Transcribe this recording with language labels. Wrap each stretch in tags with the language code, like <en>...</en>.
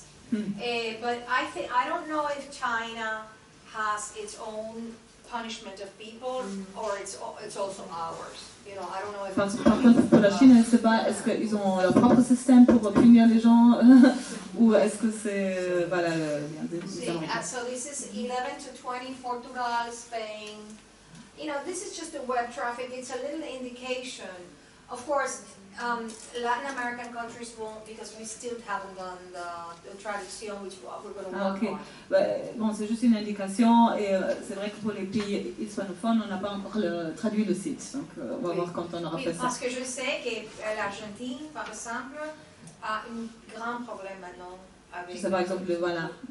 <en>But I don't know if China has its own punishment of people or it's also ours. You know, I don't know if.</en> <fr>Par contre, pour la Chine, je ne sais pas, est-ce qu'ils ont leur propre système pour punir les gens ou est-ce que c'est voilà</fr> <en>So this is 11 to 20, Portugal, Spain. You know, this is just the web traffic. It's a little indication. Of course, Latin American countries won't, because we still haven't done the traduction, which we're going to work on.</en> <fr>Bon, c'est juste une indication, et c'est vrai que pour les pays hispanophones, on n'a pas encore traduit le site, donc on va voir quand on aura fait ça. Parce que je sais que l'Argentine, par exemple, a un grand problème maintenant avec. Je sais par exemple, voilà.</fr>